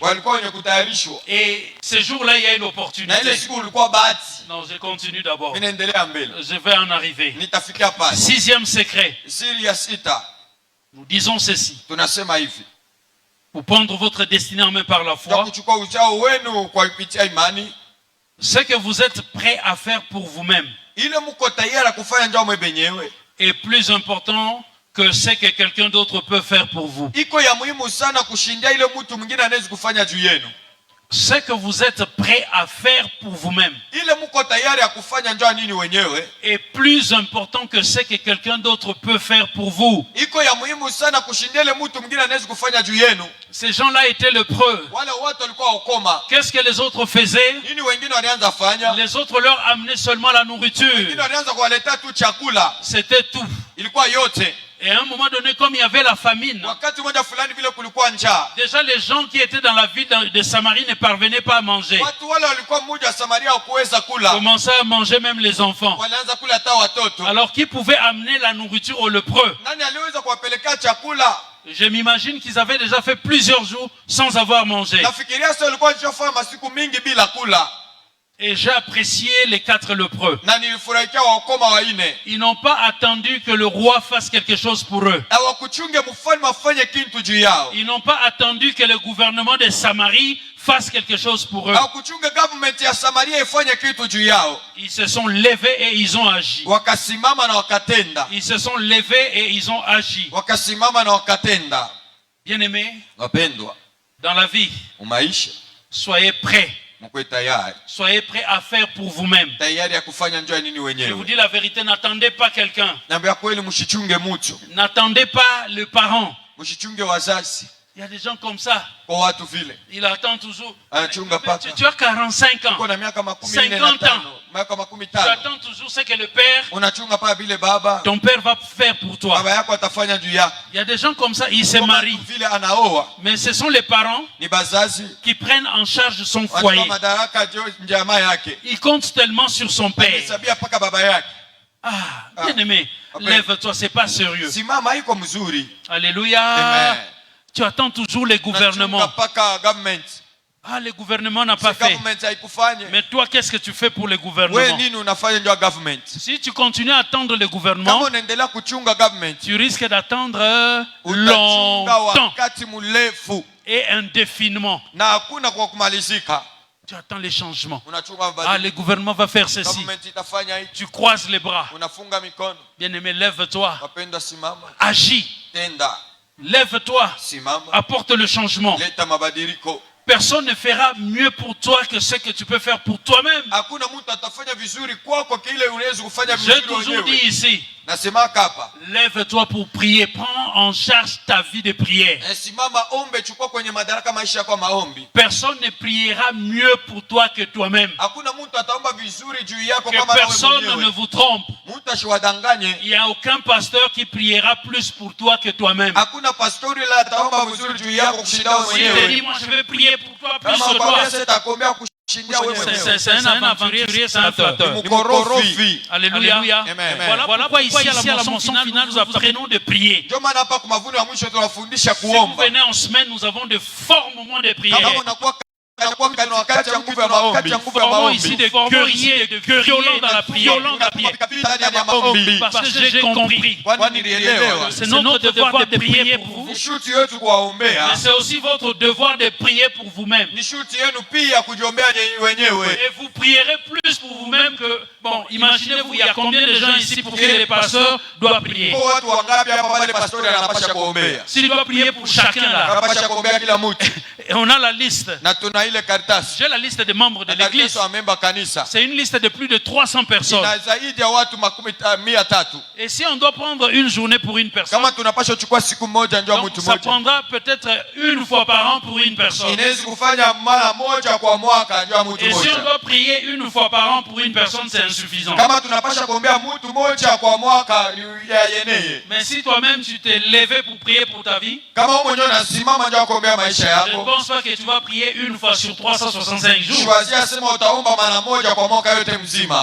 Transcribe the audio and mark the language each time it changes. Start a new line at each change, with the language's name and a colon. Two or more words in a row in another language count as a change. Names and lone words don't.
French: Et ce jour-là, il y a une opportunité. Non, je continue d'abord. Je vais en arriver. 6e secret. Nous disons ceci. pour prendre votre destinée en main par la
Swahili: ya
French: foi,
Swahili: kuchukua ujao wenu kwa kupitia imani,
French: ce que vous êtes prêt à faire pour vous-même
Swahili: ile mko tayari kufanya njoo mwenyewe
French: est plus important que ce que quelqu'un d'autre peut faire pour vous.
Swahili: iko ya muhimu sana kushindia ile mtu mwingine anaweza kufanya juu yenu.
French: Ce que vous êtes prêt à faire pour vous-même
Swahili: Ile mko tayari ya kufanya njoo nini wenyewe
French: est plus important que ce que quelqu'un d'autre peut faire pour vous.
Swahili: iko ya muhimu sana kushindia ile mtu mwingine anaweza kufanya juu yenu.
French: Ces gens-là étaient lépreux.
Swahili: Wale watu walikuwa ukoma.
French: Qu'est-ce que les autres faisaient?
Swahili: Nini wengine walianza fanya?
French: Les autres leur amenaient seulement la
Swahili: Wengine
French: nourriture.
Swahili: walianza kuwaletea tu chakula.
French: C'était tout.
Swahili: Ilikuwa yote.
French: Et à un moment donné, comme il y avait la famine,
Swahili: Wakati mmoja fulani vile kulikuwa njaa.
French: déjà les gens qui étaient dans la ville de Samarie ne parvenaient pas à manger.
Swahili: Watu wale walikuwa mmoja wa Samaria kuweza kula.
French: Commençaient à manger même les enfants.
Swahili: Walianza kula hata watoto.
French: Alors qui pouvait amener la nourriture aux lépreux?
Swahili: Nani aliweza kuwapelekea chakula?
French: Je m'imagine qu'ils avaient déjà fait plusieurs jours sans avoir mangé.
Swahili: Nafikiria sio walikuwa wameshafanya masiku mingi bila kula.
French: Et j'ai apprécié les 4 lépreux.
Swahili: Na nilifurahikia wakoma wanne.
French: Ils n'ont pas attendu que le roi fasse quelque chose pour eux.
Swahili: Na wakuchunge mfalme afanye kitu juu yao.
French: Ils n'ont pas attendu que le gouvernement de Samarie fasse quelque chose pour eux.
Swahili: Hawakuchunga government ya Samaria ifanye kitu juu yao.
French: Ils se sont levés et ils ont agi.
Swahili: Wakasimama na wakatenda.
French: Ils se sont levés et ils ont agi.
Swahili: Wakasimama na wakatenda.
French: Bien-aimés,
Swahili: Wapendwa,
French: dans la vie,
Swahili: umaisha
French: soyez prêts.
Swahili: mkwe tayari.
French: Soyez prêts à faire pour vous-même.
Swahili: Tayari ya kufanya njoo nini
French: Je vous
Swahili: wenyewe.
French: dis la vérité, n'attendez pas quelqu'un.
Swahili: Naambia kweli mshichunge mtu.
French: N'attendez pas le parent.
Swahili: Mshichunge wazazi.
French: Il y a des gens comme ça.
Swahili: Kwa watu vile.
French: Il attend toujours.
Swahili: Anachunga paka.
French: Tu as 45 ans.
Swahili: Uko na miaka 45.
French: 50 ans.
Swahili: Miaka
French: Tu
Swahili: 15.
French: attends toujours ce que le père,
Swahili: Unachunga pa vile baba.
French: ton père va faire pour toi.
Swahili: Baba yako atafanya juu yako.
French: Il y a des gens comme ça, ils se marient.
Swahili: Vile anaoa.
French: Mais ce sont les parents
Swahili: Ni bazazi.
French: qui prennent en charge son
Swahili: Watu
French: foyer.
Swahili: madaraka juu jamaa yake.
French: Ils comptent tellement sur son père.
Swahili: Anahesabia paka baba yake.
French: Ah, bien aimé, Après. lève-toi, c'est pas sérieux.
Swahili: Simama iko mzuri.
French: Alléluia. Amen. Tu attends toujours les gouvernements.
Swahili: Nachunga paka government.
French: Ah, le gouvernement n'a
Swahili: Si
French: pas fait.
Swahili: government haikufanya.
French: Mais toi, qu'est-ce que tu fais pour le
Swahili: Wewe
French: gouvernement?
Swahili: nini unafanya ndio government?
French: Si tu continues à attendre le
Swahili: Kama
French: gouvernement,
Swahili: unaendelea kuchunga government,
French: tu risques d'attendre
Swahili: utachunga
French: longtemps
Swahili: wakati mrefu
French: et indéfiniment.
Swahili: na hakuna kwa kumalizika.
French: Tu attends les changements.
Swahili: Unachunga
French: Ah,
Swahili: mabadiliko.
French: le gouvernement va faire ceci.
Swahili: Government itafanya hivi.
French: Tu croises les bras.
Swahili: Unafunga mikono.
French: Bien-aimé, lève-toi.
Swahili: Wapendwa, simama.
French: Agis.
Swahili: Tenda.
French: Lève-toi.
Swahili: Simama.
French: Apporte le changement.
Swahili: Leta mabadiliko.
French: Personne ne fera mieux pour toi que ce que tu peux faire pour toi-même.
Swahili: Hakuna mtu atafanya vizuri kwako kile unaweza kufanya
French: J'ai
Swahili: vizuri
French: toujours dit
Swahili: wenyewe.
French: ici,
Swahili: Nasema hapa.
French: lève-toi pour prier. Prends en charge ta vie de prière.
Swahili: Simama, ombe, chukua kwenye madaraka maisha yako maombi.
French: Personne ne priera mieux pour toi que toi-même.
Swahili: Hakuna mtu ataomba vizuri juu yako
French: Que
Swahili: kama wewe
French: personne ne
Swahili: mwenyewe.
French: vous trompe.
Swahili: Mtu asiwadanganye.
French: Il n'y a aucun pasteur qui priera plus pour toi que toi-même.
Swahili: Hakuna pastori la ataomba vizuri juu yako kushinda wewe
French: Si tu te
Swahili: mwenyewe.
French: dis, moi je vais prier pour toi plus
Swahili: Kama
French: que toi,
Swahili: ukwambia atakuombea kushindia wewe mwenyewe.
French: c'est un aventurier, c'est un flatteur.
Swahili: Mkorofi.
French: Alléluia. Amen. Voilà pourquoi ici à la moisson finale, nous apprenons de prier.
Swahili: Ndio maana hapa kwa mavuno ya mwisho tunafundisha
French: Si vous
Swahili: kuomba.
French: venez en semaine, nous avons de forts moments de prière.
Swahili: Kama unakuwa katikati ya nguvu ya maombi.
French: Formons ici des guerriers, de violents dans la prière. Parce que j'ai compris.
Swahili: Kwani nilielewa.
French: C'est notre devoir de prier pour vous.
Swahili: Ni shuti yetu kuwaombea.
French: Mais c'est aussi votre devoir de prier pour vous-même.
Swahili: Ni shuti yenu pia kujiombea nyinyi wenyewe.
French: Et vous prierez plus pour vous-même que... Bon, imaginez-vous, il y a combien de gens ici pour qui les pasteurs doivent prier?
Swahili: Kwa watu wangapi hapa pale pastori anapasha kuombea?
French: S'il doit prier pour chacun là,
Swahili: Anapasha kuombea kila mtu.
French: et on a la liste.
Swahili: Na tuna ile karatasi.
French: J'ai la liste des membres de l'église.
Swahili: Karatasi wa memba kanisa.
French: C'est une liste de plus de 300 personnes.
Swahili: Ina zaidi ya watu 300.
French: Et si on doit prendre une journée pour une personne,
Swahili: Kama tunapasha kuchukua siku moja ndio
French: donc
Swahili: mtu
French: ça
Swahili: mmoja.
French: prendra peut-être une fois par an pour une personne.
Swahili: Inaweza kufanya mara moja kwa mwaka ndio mtu
French: Et si on
Swahili: mmoja.
French: doit prier une fois par an pour une personne, c'est insuffisant.
Swahili: Kama tunapasha kuombea mtu mmoja kwa mwaka ni ya yeneye.
French: Mais si toi-même tu t'es levé pour prier pour ta vie,
Swahili: Kama wewe mwenyewe unasimama ndio kuombea maisha
French: je ne
Swahili: yako.
French: pense pas que tu vas prier une fois sur 365 jours.
Swahili: Shwazia sema utaomba mara moja kwa mwaka yote mzima.